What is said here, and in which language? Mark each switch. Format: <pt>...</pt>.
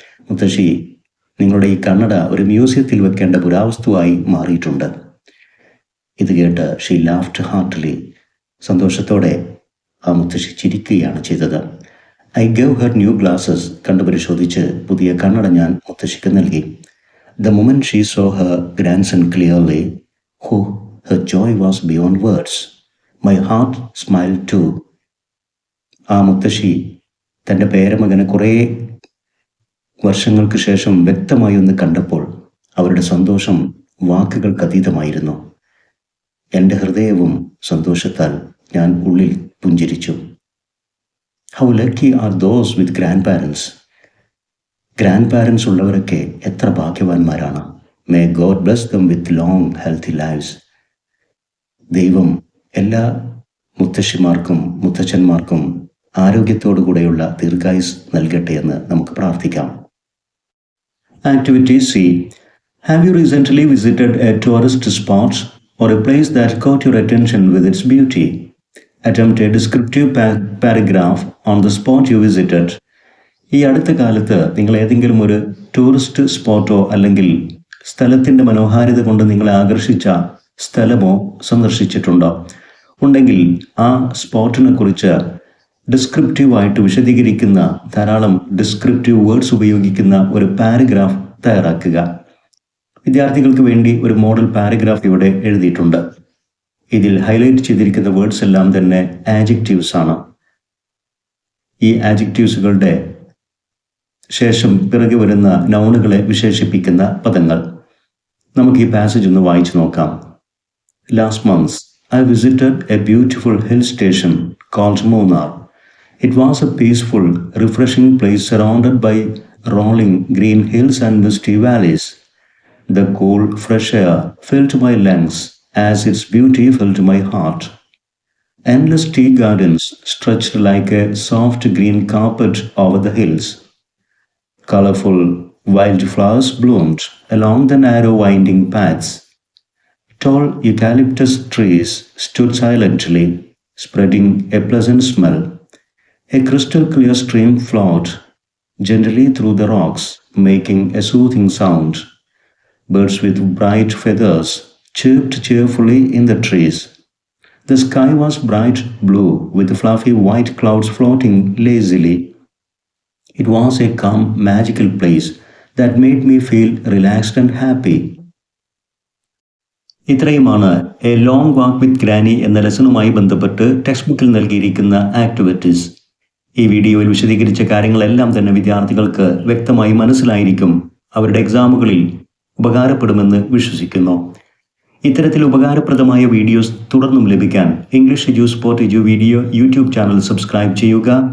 <ml>മുത്തശ്ശി, നിങ്ങളുടെ ഈ കണ്ണട ഒരു മ്യൂസിയത്തിൽ വെക്കേണ്ട പുരാവസ്തുവായി മാറിയിട്ടുണ്ട്. ഇത് കേട്ട്</ml> <en>She laughed heartily.</en> <ml>സന്തോഷത്തോടെ ആ മുത്തശ്ശി ചിരിക്കുകയാണ് ചെയ്തത്.</ml> <en>I gave her new glasses.</en> <ml>കണ്ടു പരിശോധിച്ച് പുതിയ കണ്ണട ഞാൻ മുത്തശ്ശിക്ക് നൽകി.</ml> <en>The moment she saw her grandson clearly, her joy was beyond words. My heart smiled too.</en> <ml>ആ മുത്തശ്ശി തൻ്റെ പേരമകനെ കുറേ വർഷങ്ങൾക്ക് ശേഷം വ്യക്തമായി ഒന്ന് കണ്ടപ്പോൾ അവരുടെ സന്തോഷം വാക്കുകൾക്കതീതമായിരുന്നു. എൻ്റെ ഹൃദയവും സന്തോഷത്താൽ ഞാൻ ഉള്ളിൽ പുഞ്ചിരിച്ചു.</ml> <en>How lucky are those with grandparents.</en> <ml>Grand parents ഉള്ളവരൊക്കെ എത്ര ഭാഗ്യവാന്മാരാണ്.</ml> <en>May God bless them with long healthy lives.</en> <ml>ദൈവം എല്ലാ മുത്തശ്ശിമാർക്കും മുത്തച്ഛന്മാർക്കും ആരോഗ്യത്തോടു കൂടെയുള്ള ദീർഘായുസ് നൽകട്ടെ എന്ന് നമുക്ക് പ്രാർത്ഥിക്കാം.</ml> <en>Activity C. Have you recently visited a tourist spot or a place that caught your attention with its beauty? Attempt a descriptive paragraph on the spot you visited.</en> <ml>ഈ അടുത്ത കാലത്ത് നിങ്ങൾ ഏതെങ്കിലും ഒരു ടൂറിസ്റ്റ് സ്പോട്ടോ അല്ലെങ്കിൽ സ്ഥലത്തിൻ്റെ മനോഹാരിത കൊണ്ട് നിങ്ങളെ ആകർഷിച്ച സ്ഥലമോ സന്ദർശിച്ചിട്ടുണ്ടോ? ഉണ്ടെങ്കിൽ ആ സ്പോട്ടിനെ കുറിച്ച് ഡിസ്ക്രിപ്റ്റീവായിട്ട് വിശദീകരിക്കുന്ന ധാരാളം ഡിസ്ക്രിപ്റ്റീവ് വേർഡ്സ് ഉപയോഗിക്കുന്ന ഒരു പാരഗ്രാഫ് തയ്യാറാക്കുക. വിദ്യാർത്ഥികൾക്ക് വേണ്ടി ഒരു മോഡൽ പാരഗ്രാഫ് ഇവിടെ എഴുതിയിട്ടുണ്ട്. ഇതിൽ ഹൈലൈറ്റ് ചെയ്തിരിക്കുന്ന വേർഡ്സ് എല്ലാം തന്നെ ആഡ്ജക്റ്റീവ്സ് ആണ്. ഈ ആഡ്ജക്റ്റീവ്സുകളുടെ ശേഷം പിറകെ വരുന്ന നൗണുകളെ വിശേഷിപ്പിക്കുന്ന പദങ്ങൾ. നമുക്ക് ഈ പാസേജ് ഒന്ന് വായിച്ചു നോക്കാം.</ml> <en>Last months I visited a beautiful hill station called Munnar. It was a peaceful, refreshing place surrounded by rolling green hills and misty valleys. The cool, fresh air filled my lungs as its beauty filled my heart. Endless tea gardens stretched like a soft green carpet over the hills. Colorful wildflowers bloomed along the narrow winding paths. Tall eucalyptus trees stood silently, spreading a pleasant smell. A crystal clear stream flowed gently through the rocks, making a soothing sound. Birds with bright feathers chirped cheerfully in the trees. The sky was bright blue with fluffy white clouds floating lazily. It was a calm, magical place that made me feel relaxed and happy.</en> <ml>ഇത്രയുമാണ് A long walk with granny എന്ന ലെസണുമായി ബന്ധപ്പെട്ട് text ബുക്കിൽ നൽകിയിരിക്കുന്ന activities. ഈ വീഡിയോയിൽ വിശദീകരിച്ച കാര്യങ്ങളെല്ലാം തന്നെ വിദ്യാർത്ഥികൾക്ക് വ്യക്തമായി മനസ്സിലായിരിക്കും. അവരുടെ എക്സാമുകളിൽ ഉപകാരപ്പെടുമെന്ന് വിശ്വസിക്കുന്നു. ഇത്തരത്തിൽ ഉപകാരപ്രദമായ വീഡിയോസ് തുടർന്നും ലഭിക്കാൻ English edu spot edu video YouTube channel subscribe ചെയ്യുക.</ml>